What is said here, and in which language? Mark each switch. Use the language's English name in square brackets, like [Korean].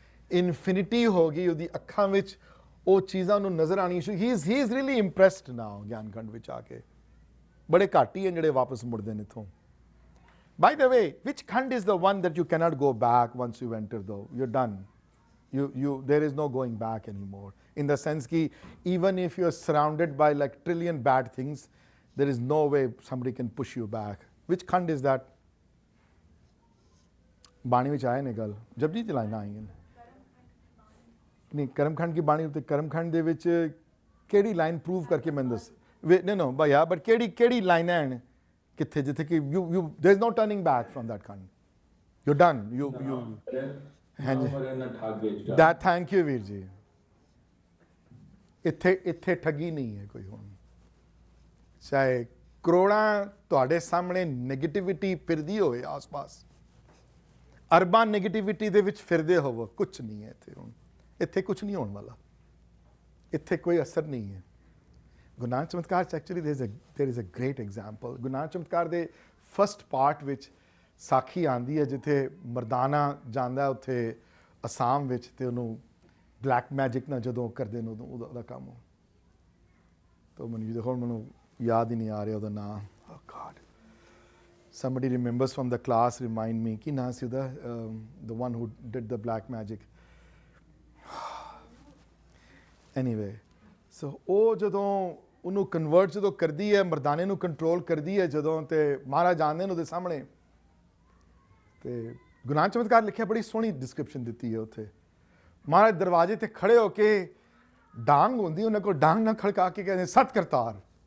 [Punjabi] Infinity ਹੋ ਗਈ ਉਹਦੀ ਅੱਖਾਂ ਵਿੱਚ, ਉਹ ਚੀਜ਼ਾਂ ਨੂੰ ਨਜ਼ਰ ਆਉਣੀ ਸ਼ੁਰੂ। [English] He is really impressed now. [Punjabi] ਗਿਆਨਖੰਡ ਵਿੱਚ ਆ ਕੇ ਬੜੇ ਘੱਟ ਹੀ ਹਨ ਜਿਹੜੇ ਵਾਪਸ ਮੁੜਦੇ ਨੇ ਇੱਥੋਂ। [English] By the way, which khand is the one that you cannot go back once you enter though, you are done. there is no going back anymore, in the sense ki even if you are surrounded by like trillion bad things, there is no way somebody can push you back. Which khand is that? [Punjabi] ਬਾਣੀ ਵਿੱਚ ਆਏ ਨੇ ਗੱਲ, ਜਪਜੀ ਦੀ ਲਾਈਨਾਂ ਆਈਆਂ ਨੇ। ਨਹੀਂ, ਕਰਮਖੰਡ ਕੀ ਬਾਣੀ ਉੱਤੇ ਕਰਮਖੰਡ ਦੇ ਵਿੱਚ ਕਿਹੜੀ ਲਾਈਨ ਪ੍ਰੂਵ ਕਰਕੇ ਮੈਨੂੰ ਦੱਸ। [English] no ਭਈਆ, [Punjabi] ਬਟ ਕਿਹੜੀ ਲਾਈਨਾਂ ਹਨ ਕਿੱਥੇ ਜਿੱਥੇ ਕਿ [English] you there is no turning back from that khand, you're done, you ਹਾਂਜੀ that thank you ਵੀਰ ਜੀ। [Punjabi] ਇੱਥੇ ਠੱਗੀ ਨਹੀਂ ਹੈ ਕੋਈ ਹੁਣ। ਚਾਹੇ ਕਰੋੜਾਂ ਤੁਹਾਡੇ ਸਾਹਮਣੇ ਨੈਗੇਟਿਵਿਟੀ ਫਿਰਦੀ ਹੋਵੇ ਆਸ-ਪਾਸ, ਅਰਬਾਂ ਨੈਗੇਟਿਵਿਟੀ ਦੇ ਵਿੱਚ ਫਿਰਦੇ ਹੋਵੋ, ਕੁਛ ਨਹੀਂ ਹੈ ਇੱਥੇ ਹੁਣ। ਇੱਥੇ ਕੁਛ ਨਹੀਂ ਹੋਣ ਵਾਲਾ, ਇੱਥੇ ਕੋਈ ਅਸਰ ਨਹੀਂ ਹੈ। ਗੁਰੂ ਨਾਨਕ ਚਮਤਕਾਰ 'ਚ actually [English] there is a great example। [Punjabi] Guru Nanak ਚਮਤਕਾਰ ਦੇ ਫਸਟ ਪਾਰਟ ਵਿੱਚ ਸਾਖੀ ਆਉਂਦੀ ਹੈ ਜਿੱਥੇ ਮਰਦਾਨਾ ਜਾਂਦਾ ਉੱਥੇ ਅਸਾਮ ਵਿੱਚ, ਅਤੇ ਉਹਨੂੰ ਬਲੈਕ ਮੈਜਿਕ ਨਾਲ ਜਦੋਂ ਕਰਦੇ ਨੇ ਉਦੋਂ ਉਹਦਾ ਕੰਮ ਹੋ। ਤਾਂ ਮੈਨੂੰ ਯਾਦ ਹੀ ਨਹੀਂ ਆ ਰਿਹਾ ਉਹਦਾ ਨਾਂ। [English] oh God, somebody remembers from the class, remind me [Punjabi] ਕੀ ਨਾਂ ਸੀ ਉਹਦਾ, [English] the one who did the black magic। [Punjabi] anyway, so ਉਹ ਜਦੋਂ ਉਹਨੂੰ ਕਨਵਰਟ ਜਦੋਂ ਕਰਦੀ ਹੈ, ਮਰਦਾਨੇ ਨੂੰ ਕੰਟਰੋਲ ਕਰਦੀ ਹੈ ਜਦੋਂ, ਤੇ ਮਹਾਰਾਜ ਆਉਂਦੇ ਨੇ ਉਹਦੇ ਸਾਹਮਣੇ। ਤੇ ਗੁਰੂ ਨਾਨਕ ਚਮਤਕਾਰ ਲਿਖਿਆ, ਬੜੀ ਸੋਹਣੀ ਡਿਸਕ੍ਰਿਪਸ਼ਨ ਦਿੱਤੀ ਹੈ ਉੱਥੇ। ਮਹਾਰਾਜ ਦਰਵਾਜ਼ੇ 'ਤੇ ਖੜੇ ਹੋ ਕੇ, ਡਾਂਗ ਹੁੰਦੀ ਉਹਨਾਂ ਕੋਲ, ਡਾਂਗ ਨਾਲ ਖੜਕਾ ਕੇ ਕਹਿੰਦੇ ਸਤ ਕਰਤਾਰ।